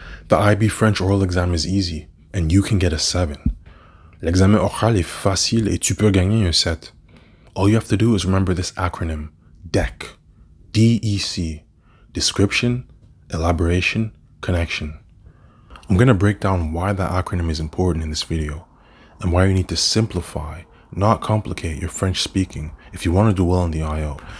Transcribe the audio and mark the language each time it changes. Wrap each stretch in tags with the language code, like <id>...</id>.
<en>The IB French oral exam is easy, and you can get a 7.</en> <fr>L'examen oral est facile et tu peux gagner un 7.</fr> <en>All you have to do is remember this acronym, DEC. D-E-C. Description, Elaboration, Connection. I'm going to break down why that acronym is important in this video, and why you need to simplify, not complicate your French speaking if you want to do well in the IO.</en>